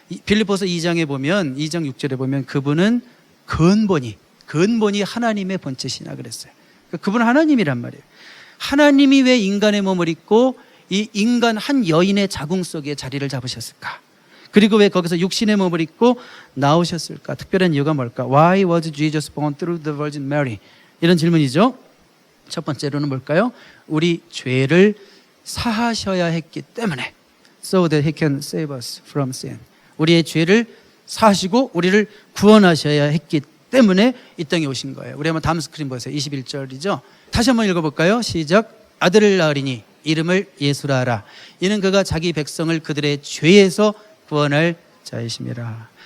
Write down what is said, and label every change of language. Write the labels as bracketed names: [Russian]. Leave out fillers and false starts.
[Korean] 빌립보서 2장에 보면, 2장 6절에 보면 그분은 근본이 하나님의 본체시나 그랬어요. 그러니까 그분은 하나님이란 말이에요. 하나님이 왜 인간의 몸을 입고 이 인간 한 여인의 자궁 속에 자리를 잡으셨을까? 그리고 왜 거기서 육신의 몸을 입고 나오셨을까? 특별한 이유가 뭘까? [English] Why was Jesus born through the Virgin Mary? [Korean] 이런 질문이죠. 첫 번째로는 뭘까요? 우리 죄를 사하셔야 했기 때문에, [English] so that He can save us from sin. [Korean] 우리의 죄를 사하시고 우리를 구원하셔야 했기 때문에 이 땅에 오신 거예요. 우리 한번 다음 스크린 보세요. 21절이죠. 다시 한번 읽어볼까요? 시작. 아들을 낳으리니 이름을 예수라 하라. 이는 그가 자기 백성을 그들의 죄에서 구원할 자이심이라.